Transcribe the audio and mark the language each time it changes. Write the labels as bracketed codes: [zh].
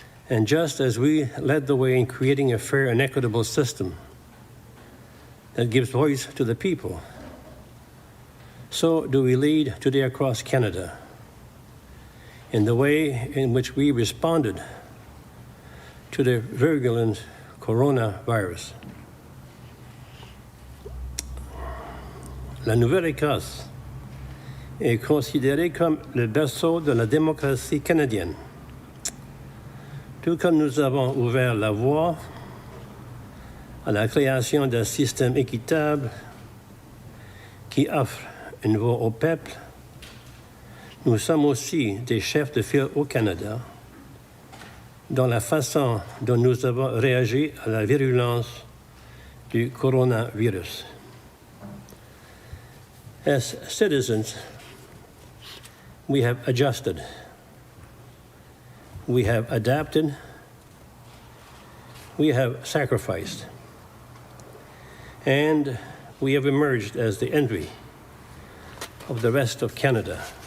[en] And just as we led the way in creating a fair and equitable system that gives voice to the people, so do we lead today across Canada in the way in which we responded to the virulent coronavirus. [fr] La Nouvelle-Écosse est considérée comme le berceau de la démocratie canadienne. Tout comme nous avons ouvert la voie à la création d'un système équitable qui offre une voix au peuple, nous sommes aussi des chefs de file au Canada dans la façon dont nous avons réagi à la virulence du coronavirus. [en] As citizens, we have adjusted. We have adapted, we have sacrificed, and we have emerged as the envy of the rest of Canada.